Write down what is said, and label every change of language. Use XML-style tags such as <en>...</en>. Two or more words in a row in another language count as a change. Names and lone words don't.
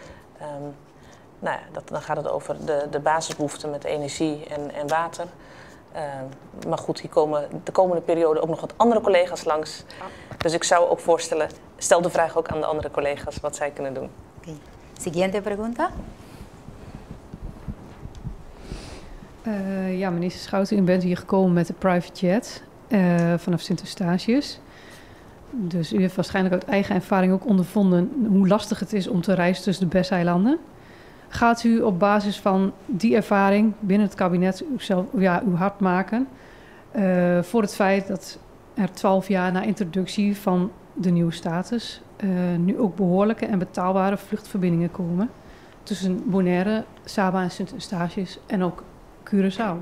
<nl>Dan gaat het over de basisbehoeften met energie en water. Maar goed, hier komen de komende periode ook nog wat andere collega's langs. Dus ik zou ook voorstellen, stel de vraag ook aan de andere collega's wat zij kunnen doen.</nl> <es>Okay. Siguiente pregunta.</es> <nl>Ja, minister Schouten, u bent hier gekomen met de private jet vanaf Sint-Eustatius. Dus u heeft waarschijnlijk uit eigen ervaring ook ondervonden hoe lastig het is om te reizen tussen de BES-eilanden. Gaat u op basis van die ervaring binnen het kabinet uw hart maken voor het feit dat er 12 jaar na introductie van de nieuwe status nu ook behoorlijke en betaalbare vluchtverbindingen komen tussen Bonaire, Saba en Sint-Eustatius en ook Curaçao?</nl>